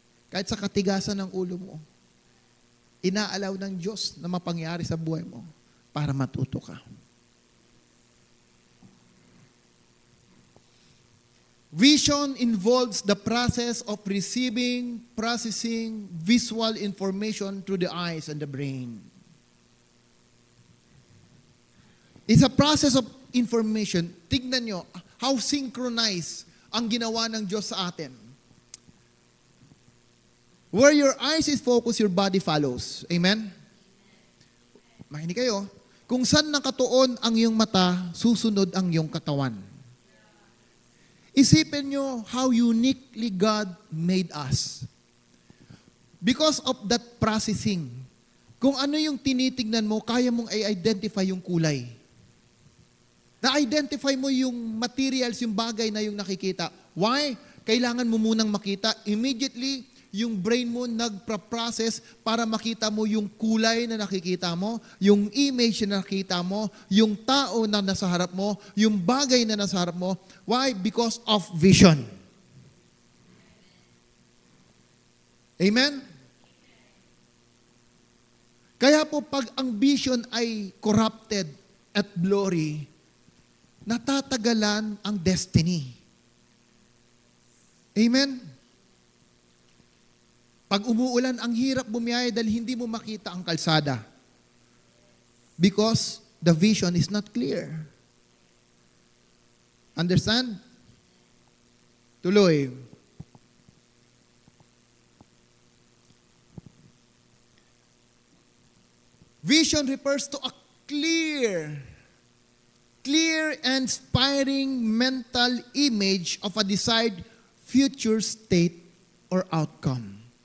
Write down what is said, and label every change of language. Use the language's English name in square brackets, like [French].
[Filipino] Kahit sa katigasan ng ulo mo, inaalaw ng Diyos na mapangyari sa buhay mo para matuto ka. [English] Vision involves the process of receiving, processing visual information through the eyes and the brain. It's a process of information. [Filipino] Tignan nyo [English] how synchronized [Filipino] ang ginawa ng Diyos sa atin. [English] Where your eyes is focused, your body follows. [Filipino] Amen? Makinig kayo. Kung saan nakatuon ang iyong mata, susunod ang iyong katawan. Isipin nyo [English] how uniquely God made us. Because of that processing, [Filipino] kung ano yung tinitignan mo, kaya mong i-identify yung kulay. Na-identify mo yung materials, yung bagay na yung nakikita. Why? Kailangan mo munang makita. Immediately, yung brain mo nagpa-process para makita mo yung kulay na nakikita mo, yung image na nakikita mo, yung tao na nasa harap mo, yung bagay na nasa harap mo. Why? [English] Because of vision. Amen? [Filipino] Kaya po pag ang vision ay corrupted at blurry, natatagalan ang destiny. Amen? Pag umuulan, ang hirap bumiyay dahil hindi mo makita ang kalsada. [English] Because the vision is not clear. Understand? Tuloy. Vision refers to a clear and inspiring mental image of a desired future state or outcome.